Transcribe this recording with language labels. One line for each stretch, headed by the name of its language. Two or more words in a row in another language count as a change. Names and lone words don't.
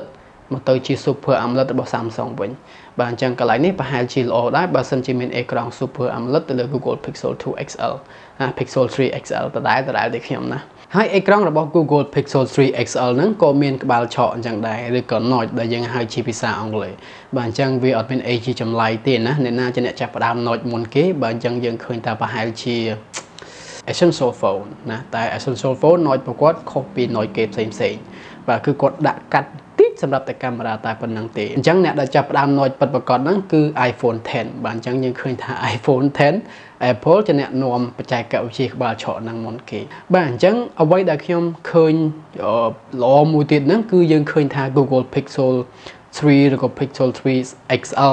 Khmer: មកទៅជា Super AMOLED របស់ Samsung វិញបាទអញ្ចឹងកន្លែងនេះប្រហែលជាល្អដែរបើសិនជាមានអេក្រង់ Super AMOLED ទៅលើ Google Pixel 2 XL Pixel 3 XL ដដែលដូចខ្ញុំណាហើយអេក្រង់របស់ Google Pixel 3 XL ហ្នឹងក៏មានក្បាលឆក់អញ្ចឹងដែរឬក៏ notch ដែលយើងហៅជាភាសាអង់គ្លេសបាទអញ្ចឹងវាអត់មានអីជាចម្លែកទេណាអ្នកណាជាអ្នកចាប់ផ្ដើម notch មុនគេបាទអញ្ចឹងយើងឃើញថាប្រហែលជា essential phone ណាតែ essential phone notch របស់គាត់ខុសពី notch គេផ្សេងបាទគឺគាត់ដាក់កាត់តិចសម្រាប់តែកាមេរ៉ាតែប៉ុណ្្នឹងទេអញ្ចឹងអ្នកដែលចាប់ផ្ដើម notch ពិតប្រាកដហ្នឹងគឺ iPhone 10 បាទអញ្ចឹងយើងឃើញថា iPhone 10 Apple ជាអ្នកនាំបច្ចេកវិទ្យាក្បាលឆក់ហ្នឹងមុនគេបាទអញ្ចឹងអ្វីដែលខ្ញុំឃើញល្អមួយទៀតហ្នឹងគឺយើងឃើញថា Google Pixel 3 ឬក៏ Pixel 3 XL